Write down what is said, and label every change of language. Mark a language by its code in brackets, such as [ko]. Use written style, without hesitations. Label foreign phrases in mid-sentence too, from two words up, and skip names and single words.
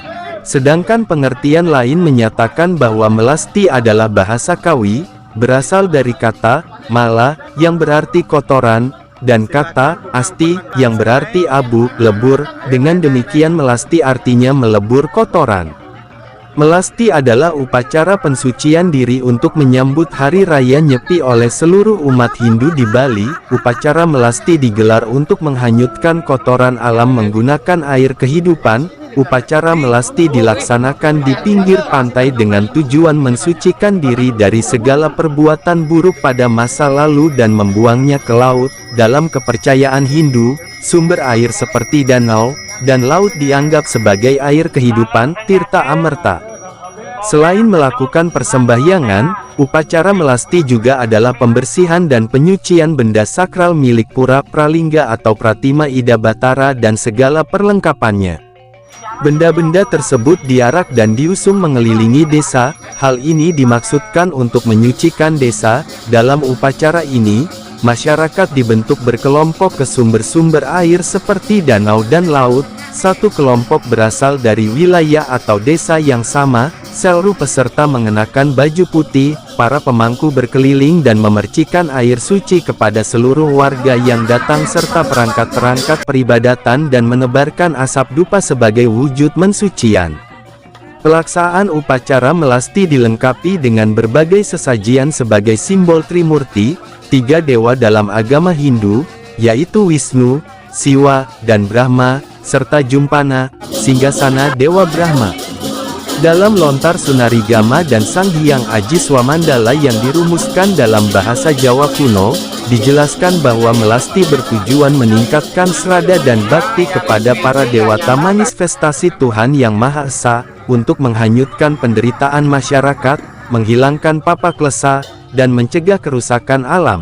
[id] Sedangkan pengertian lain menyatakan bahwa melasti adalah bahasa Kawi, berasal dari kata mala, yang berarti kotoran, dan kata asti, yang berarti abu, lebur. Dengan demikian melasti artinya melebur kotoran. Melasti adalah upacara pensucian diri untuk menyambut Hari Raya Nyepi oleh seluruh umat Hindu di Bali. Upacara melasti digelar untuk menghanyutkan kotoran alam menggunakan air kehidupan. Upacara melasti dilaksanakan di pinggir pantai dengan tujuan mensucikan diri dari segala perbuatan buruk pada masa lalu dan membuangnya ke laut. Dalam kepercayaan Hindu, sumber air seperti danau dan laut dianggap sebagai air kehidupan, tirta amerta. Selain melakukan persembahyangan, upacara melasti juga adalah pembersihan dan penyucian benda sakral milik Pura Pralingga atau Pratima Ida Batara dan segala perlengkapannya. Benda-benda tersebut diarak dan diusung mengelilingi desa. Hal ini dimaksudkan untuk menyucikan desa. Dalam upacara ini, masyarakat dibentuk berkelompok ke sumber-sumber air seperti danau dan laut. Satu kelompok berasal dari wilayah atau desa yang sama. Seluruh peserta mengenakan baju putih. Para pemangku berkeliling dan memercikan air suci kepada seluruh warga yang datang serta perangkat-perangkat peribadatan dan menebarkan asap dupa sebagai wujud mensucian. Pelaksanaan upacara melasti dilengkapi dengan berbagai sesajian sebagai simbol Trimurti, tiga dewa dalam agama Hindu, yaitu Wisnu, Siwa, dan Brahma, serta Jumpana, singgasana Dewa Brahma. Dalam lontar Sunarigama dan Sang Hyang Aji Swamandala yang dirumuskan dalam bahasa Jawa kuno, dijelaskan bahwa melasti bertujuan meningkatkan srada dan bakti kepada para dewata manifestasi Tuhan Yang Maha Esa, untuk menghanyutkan penderitaan masyarakat, menghilangkan papa klesa, dan mencegah kerusakan alam.